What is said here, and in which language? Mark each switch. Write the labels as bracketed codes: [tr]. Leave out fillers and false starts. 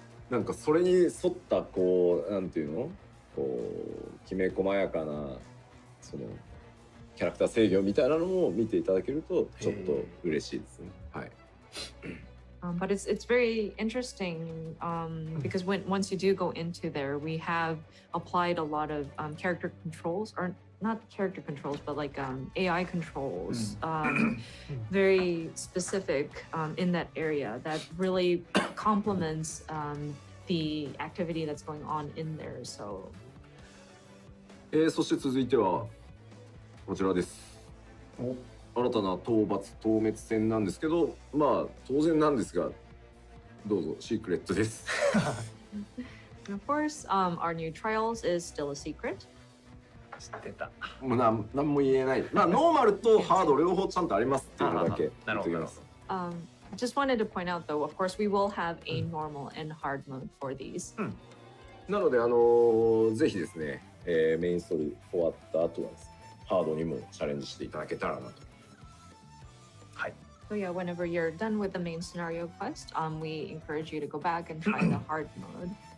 [ja] なんかそれに沿ったこうなんていうのこうきめ細やかなそのキャラクター制御みたいなのも見ていただけるとちょっと嬉しいですね。はい。 [en] But it's very interesting because once you do go into there, we have applied a lot of character controls, or not character controls, but like AI controls, very specific in that area that really complements the activity that's going on in there. So. [ja] そして続いてはこちらです。新たな討伐討滅戦なんですけど、まあ当然なんですが、どうぞシークレットです。 [en] And of course, our new trials is still a secret. [ja] 知ってた。もうなんも言えない。まあノーマルとハード両方ちゃんとありますっていうのだけ言っておきます。 [en] Just wanted to point out though, of course, we will have a normal and hard mode for these. [ja] なのでぜひですね、メインストーリー終わった後はですね、ハードにもチャレンジしていただけたらなと。 [en] So yeah, whenever you're done with the main scenario quest, we encourage you to go back and try the hard mode.